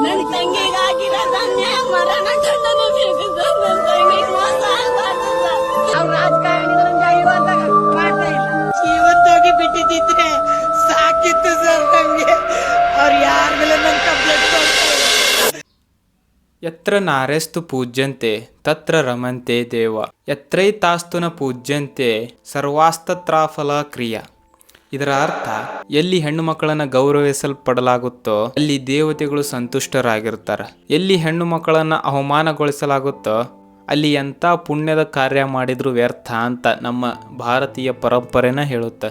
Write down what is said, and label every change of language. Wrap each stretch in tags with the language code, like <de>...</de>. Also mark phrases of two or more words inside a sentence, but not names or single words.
<kn>ತಂಗಿಗಾಗಿರೋದು ಅನ್ಯಾಯ ಮರಣ ದಂಡನೆ ಬೇಕು ಸರ್. ನನ್ನ ತಂಗಿಗೆ ಮೋಸ ಆಗ್ಬಾರ್ದು ಸರ್. ಅವ್ರು ರಾಜಕಾರಣಿಗಳಿಂದ ಇವತ್ತಾಗ ಮಾಡ್ತಾ ಇಲ್ಲ. ಇವತ್ತೋಗಿ ಬಿಟ್ಟಿದ್ದಿದ್ರೆ ಸಾಕಿತ್ತು ಸರ್ ನಮ್ಗೆ. ಅವ್ರು ಯಾರ ಮೇಲೆ ನನ್ನ ಕಂಪ್ಲೇಂಟ್ ಕೊಡ್ತಾ ಇಲ್ಲ.</kn> <sa>ಯತ್ರ ನಾರ್ಯಸ್ತು ಪೂಜ್ಯಂತೆ ತತ್ರ ರಮಂತೆ ದೇವ ಯತ್ರೈತಾಸ್ತು ನ ಪೂಜ್ಯಂತೆ ಸರ್ವಾಸ್ತತ್ರಾಫಲ ಕ್ರಿಯಾ.</sa> <kn>ಇದರ ಅರ್ಥ ಎಲ್ಲಿ ಹೆಣ್ಣು ಮಕ್ಕಳನ್ನ ಗೌರವಿಸಲ್ಪಡಲಾಗುತ್ತೋ ಅಲ್ಲಿ ದೇವತೆಗಳು ಸಂತುಷ್ಟರಾಗಿರ್ತಾರೆ. ಎಲ್ಲಿ ಹೆಣ್ಣು ಮಕ್ಕಳನ್ನ ಅವಮಾನಗೊಳಿಸಲಾಗುತ್ತೋ ಅಲ್ಲಿ ಎಂಥ ಪುಣ್ಯದ ಕಾರ್ಯ ಮಾಡಿದ್ರು ವ್ಯರ್ಥ ಅಂತ ನಮ್ಮ ಭಾರತೀಯ ಪರಂಪರೆನ ಹೇಳುತ್ತೆ.</kn>